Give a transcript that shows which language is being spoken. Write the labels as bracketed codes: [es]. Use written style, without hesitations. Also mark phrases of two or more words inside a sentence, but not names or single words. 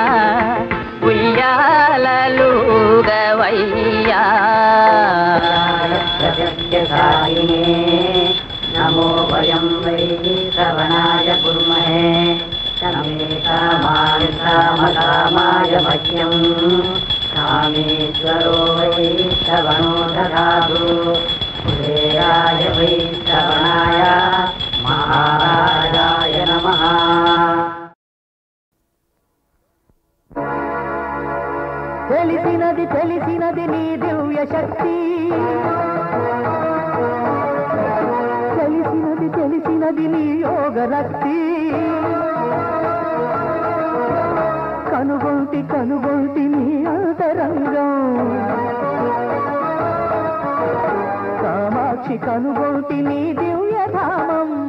[sa] ఉయ్యాలలుగవయ్యా నమో వయం వై శ్రవణాయ కుర్మహే తమే కామాయ మహ్యం कामेश्वरो वै श्रवणो दधातु कुबेराय वै श्रवणाय महाराजाय नमः। [te] తెలిసినది తెలిసినది నీ దివ్య శక్తి, తెలిసినది తెలిసినది నీ యోగ రక్తి, కనుగొంటి కనుగొంటి నీ అంతరంగం, కామాక్షి కనుగొంటి నీ దివ్యధామం.